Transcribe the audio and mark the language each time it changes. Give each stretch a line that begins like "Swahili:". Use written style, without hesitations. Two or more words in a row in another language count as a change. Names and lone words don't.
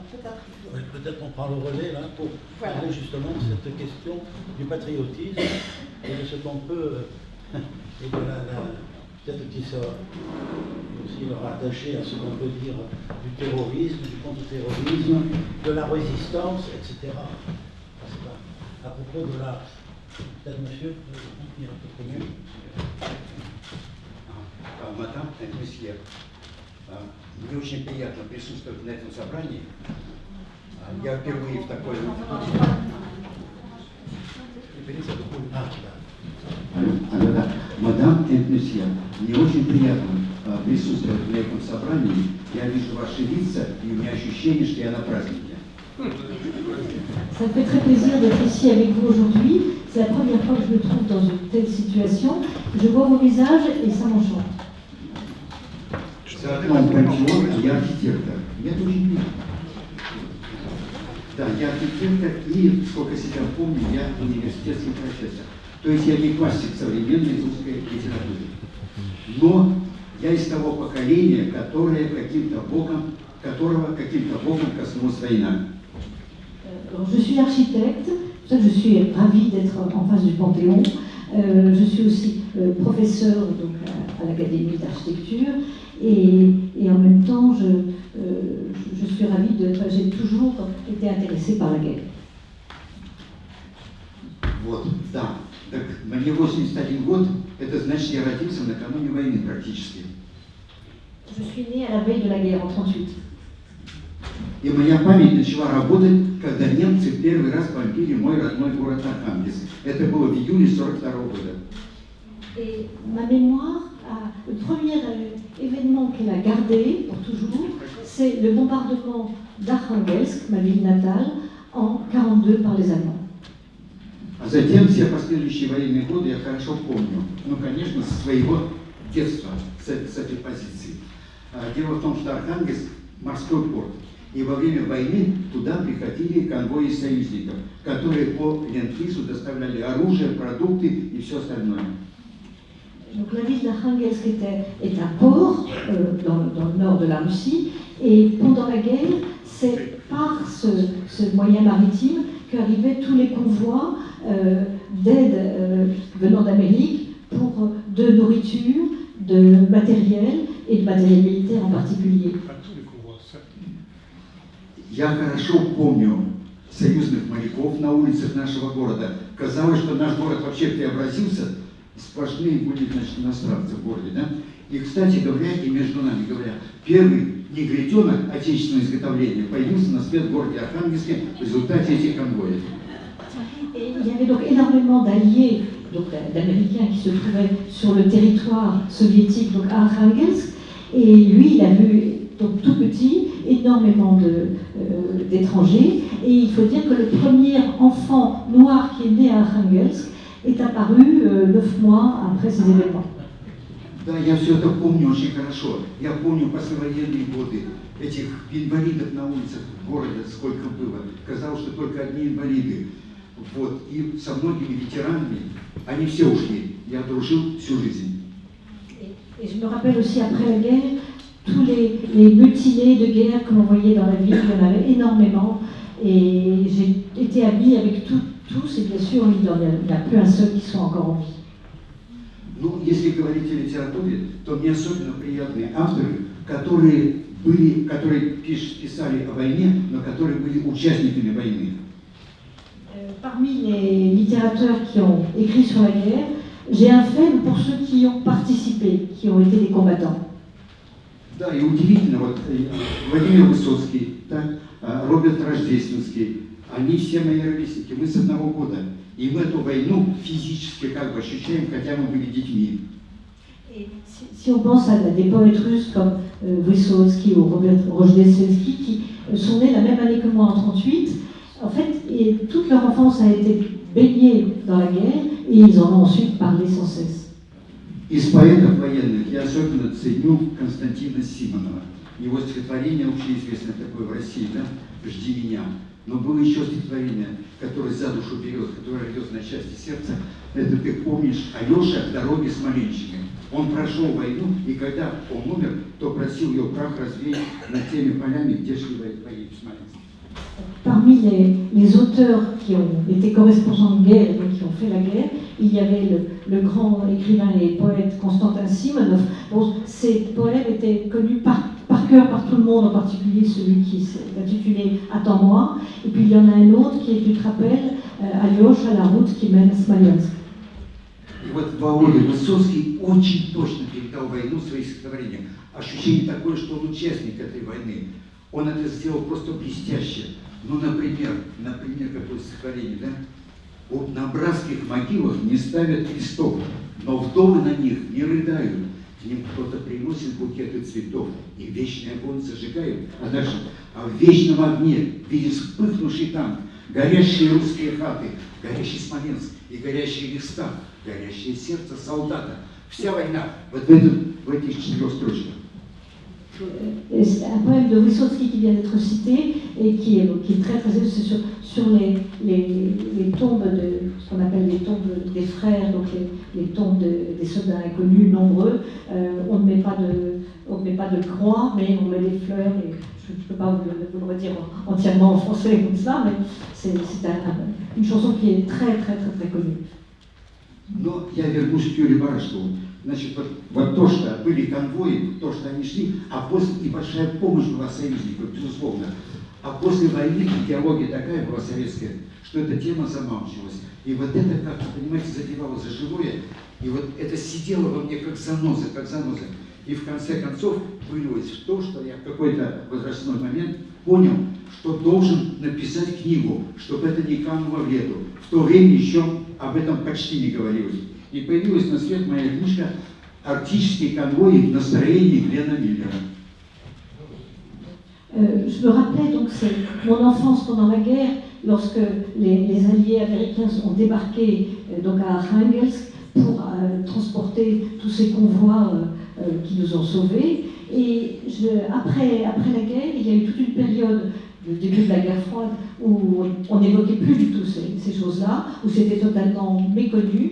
French: peut-être on prend le relais là pour parler justement de cette question du patriotisme et de ce qu'on peut, et de peut-être qu'il sera aussi rattaché à ce qu'on peut dire du terrorisme, du contre-terrorisme, de la résistance, etc. À propos de la... Peut-être monsieur, vous dire un peu mieux. Madame et monsieur,
Russian: мне очень приятно присутствовать на этом собрании. Я впервые в такой... Мадам и месье, мне очень приятно присутствовать на этом собрании. Я вижу ваши лица, и у меня ощущение, что я на празднике.
French: Ça me fait très plaisir d'être ici avec vous aujourd'hui. C'est la première fois que je me trouve dans une telle situation. Je vois vos visages et ça m'enchante.
Russian: За окном пансион, я архитектор. Я это очень приятно. Да, я архитектор и, сколько себя помню, я университетский профессор. То есть я не классик современной русской литературы. Но я из того поколения, которого каким-то боком коснулась война.
French: Je suis architecte, pour ça que je suis ravie d'être en face du Panthéon. Je suis aussi professeur donc, à l'Académie d'architecture et en même temps je suis ravie j'ai toujours été intéressée par la guerre.
Russian: Вот, да. Так мне 81 год, это значит, я родился накануне войны практически.
French: Je suis née à la veille de la guerre en 1938.
Russian: И моя память начала работать, когда немцы первый раз бомбили мой родной город Архангельск. Это было в июле 1942 года.
French: Et ma mémoire, le premier événement qu'elle a gardé pour toujours, c'est le bombardement d'Arkhangelsk, ma ville natale, en 1942 par les Allemands.
Russian: А затем все последующие военные годы я хорошо помню. Ну, конечно, со своего детства, с этой позиции. Дело в том, что Архангельск – морской порт. И во время войны туда приходили конвои союзников, которые по ленд-лизу доставляли оружие, продукты и все остальное.
French: Donc la ville d'Arkhangelsk est un port dans le nord de la Russie, et pendant la guerre, c'est par ce moyen maritime qu'arrivaient tous les convois d'aide venant d'Amérique pour de nourriture, de matériel et de matériel militaire en particulier.
Russian: Я хорошо помню союзных моряков на улицах нашего города. Казалось, что наш город вообще преобразился, сплошные были, значит, иностранцы в городе, да? И, кстати говоря, и между нами говоря, первый негритенок отечественного изготовления появился на свет в городе Архангельске в результате этих конвоев.
French: Et il y avait donc énormément d'alliés, donc d'Américains qui se trouvaient sur le territoire soviétique, donc à Arkhangelsk, et lui, il a vu donc tout petit énormément d'étrangers, et il faut dire que le premier enfant noir qui est né à Arkhangelsk est apparu 9 mois après ces événements.
Russian: Да, я все это помню очень хорошо. Я помню послевоенные годы этих инвалидов на улицах города, сколько было. Казалось, что только одни инвалиды. Вот. И со многими ветеранами, они все ушли. Я дружил всю жизнь.
French: Et je me rappelle aussi après la guerre, tous les mutilés de guerre que l'on voyait dans la ville, il y en avait énormément. Et j'ai été amie avec tous, et bien sûr, il n'y a plus un seul qui soit encore en vie.
Russian: Ну, если говорить о литературе, то мне особенно приятны авторы, которые писали о войне, но которые были участниками войны.
French: Parmi les littérateurs qui ont écrit sur la guerre, j'ai un faible pour ceux qui ont participé, qui ont été des combattants.
Russian: Да, и удивительно, вот Владимир Высоцкий, так, Роберт Рождественский, они все мои ровесники, мы с одного года. И мы эту войну физически как бы ощущаем, хотя мы были детьми.
French: Et si on pense à des poètes russes comme Vysotsky ou Robert Rozhdestvensky qui sont nés la même année que moi en 1938, en fait, toute leur enfance a été baignée dans la guerre et ils en ont ensuite parlé sans cesse.
Russian: Из поэтов военных я особенно ценю Константина Симонова. Его стихотворение общеизвестное такое в России, да? «Жди меня». Но было еще стихотворение, которое за душу берет, которое рвет на части сердца. Это ты помнишь Алеша в дороге Смоленщины. Он прошел войну, и когда он умер, то просил ее прах развеять над теми полями, где шли бои в Смоленске.
French: Parmi les auteurs qui ont été correspondants de guerre et qui ont fait la guerre, il y avait le grand écrivain et poète Konstantin Simonov. Bon, ces poèmes étaient connus par cœur par tout le monde, en particulier celui qui s'est intitulé Attends-moi. Et puis il y en a un autre qui est, tu te rappelles, Alyosha, la route qui mène à Smolensk.
Russian: И вот Володя Высоцкий очень точно передал войну в своих стихотворениях. Ощущение такое, что он участник этой войны. Он это сделал просто блестяще. Ну, например, какое стихотворение, да? Вот на братских могилах не ставят крестов, но вдовы на них не рыдают. К ним кто-то приносит букеты цветов, и вечный огонь зажигают. А дальше, а в вечном огне видит вспыхнувший танк, горящие русские хаты, горящий Смоленск и горящие места, горящее сердце солдата. Вся война вот в этих 4 строчках.
French: C'est un poème de Vysotsky qui vient d'être cité et qui est très très c'est sur les tombes de ce qu'on appelle les tombes des frères, donc les tombes des soldats inconnus nombreux. On ne met pas de croix, mais on met des fleurs. Et je ne peux pas vous le redire entièrement en français comme ça, mais c'est une chanson qui est très très très très connue.
Russian: Но я вернусь к Юрию Барышкову. Значит, вот то, что были конвои, то, что они шли, а после и большая помощь была союзников, безусловно. А после войны идеология такая была советская, что эта тема замалчивалась. И вот это, как-то, понимаете, задевало за живое, и вот это сидело во мне как заноза. И в конце концов вылилось в то, что я в какой-то возрастной момент понял, что должен написать книгу, чтобы это не кануло в лету. В то время еще об этом почти не говорилось. И появилась на свет моя книжка «Арктические конвои в настроении Глена Миллера».
French: Je me rappelais donc c'est mon enfance pendant la guerre, lorsque les alliés américains ont débarqué donc à Arkhangelsk pour transporter tous ces convois qui nous ont sauvés. Et après la guerre, il y a eu toute une période, le début de la guerre froide, où on n'évoquait plus du tout ces choses-là, où c'était totalement méconnu.